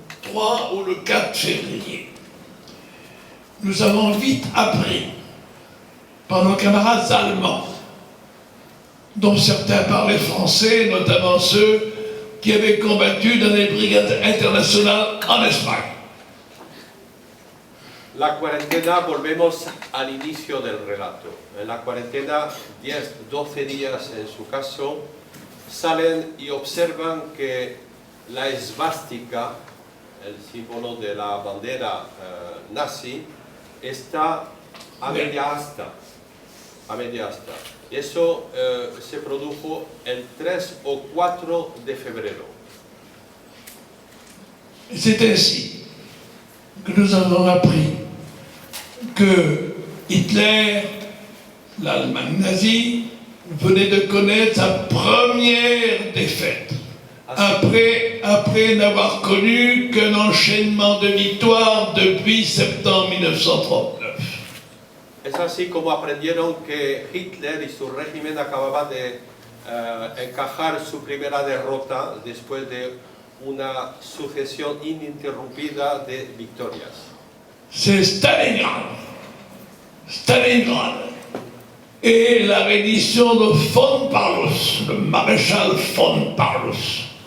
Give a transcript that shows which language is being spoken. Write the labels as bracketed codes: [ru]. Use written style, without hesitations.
[fr] 3 ou le 4 février. Nous avons vite appris par nos camarades allemands, dont certains parlaient français, notamment ceux qui avaient combattu dans les brigades internationales en Espagne. [es] La cuarentena, volvemos al inicio del relato. En la cuarentena, 10-12 días en su caso, salen y observan que la esvástica, el símbolo de la bandera nazi, está a media asta. A media asta. Y eso se produjo el 3 o 4 de febrero. [fr] C'est ainsi que nous avons appris que Hitler, l'Allemagne nazie, venait de connaître sa première défaite, après n'avoir connu qu'un enchaînement de victoires depuis septembre 1939. [es] Es así como aprendieron que Hitler y su régimen acababan de encajar su primera derrota después de una sucesión ininterrumpida de victorias. [fr] C'est Stalingrad. Stalingrad et la reddition de von Paulus, le maréchal von Paulus.